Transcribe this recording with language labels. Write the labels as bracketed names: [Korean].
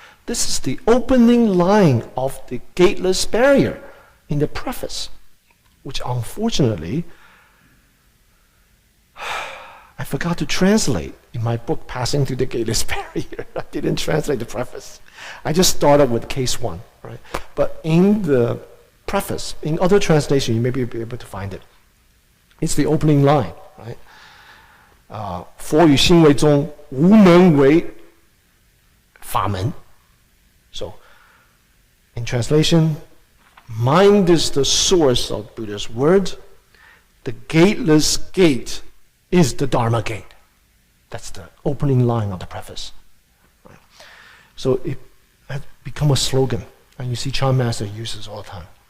[English] This is the opening line of the Gateless Barrier in the preface, which unfortunately, I forgot to translate in my book, Passing Through the Gateless Barrier. I didn't translate the preface. I just started with case 1, right? But in the preface, in other translation, you may be able to find it. It's the opening line, right? [Chinese] 佛与心为宗，无能为法门. [English] So, in translation, mind is the source of Buddha's word. The gateless gate is the Dharma gate. That's the opening line of the preface. Right? So it has become a slogan, and you see Chan Master uses all the time.